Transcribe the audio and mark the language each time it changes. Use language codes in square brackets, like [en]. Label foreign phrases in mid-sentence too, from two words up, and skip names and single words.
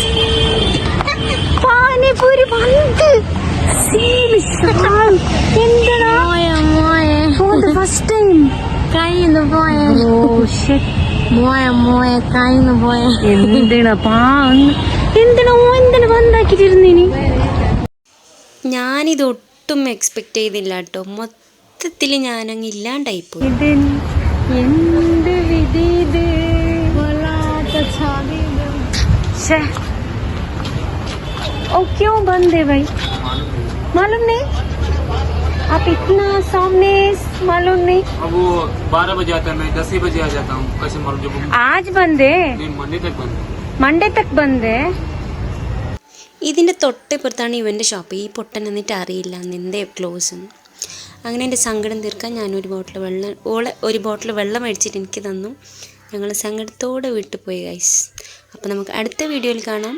[ml] പാനിപൂരി വന്ന് [en] first time [ml] കയ്യിന്ന് പോയ എന്തിനാ ബന്ധാക്കിട്ടിരുന്നിനി. ഞാനിത് ഒട്ടും എക്സ്പെക്ട് ചെയ്തില്ല കേട്ടോ. മൊത്തത്തിൽ ഞാനങ്ങ് ഇല്ലാണ്ടായിപ്പോയി. എന്ത് വിധി ഇത്. [hi] क्यों बंद है भाई? मालूम नहीं. आप इतना सामने मालूम नहीं. अब वो 12 बजे आता है, मैं 10 ही बजे आ जाता हूँ. कैसे मालूम? जब आज बंद है. मंडे तक बंद है. [ml] ഇതിൻ്റെ തൊട്ടിപ്പുറത്താണ് ഇവൻ്റെ ഷോപ്പ്. ഈ പൊട്ടൻ എന്നിട്ട് അറിയില്ല എന്തേ ക്ലോസ് എന്ന്. അങ്ങനെ എൻ്റെ സങ്കടം തീർക്കാൻ ഞാൻ ഒരു ബോട്ടിൽ വെള്ളം മേടിച്ചിട്ട് എനിക്ക് തന്നു. ഞങ്ങൾ സങ്കടത്തോടെ വീട്ടിൽ പോയി ഗൈസ്. അപ്പോൾ നമുക്ക് അടുത്ത വീഡിയോയിൽ കാണാം.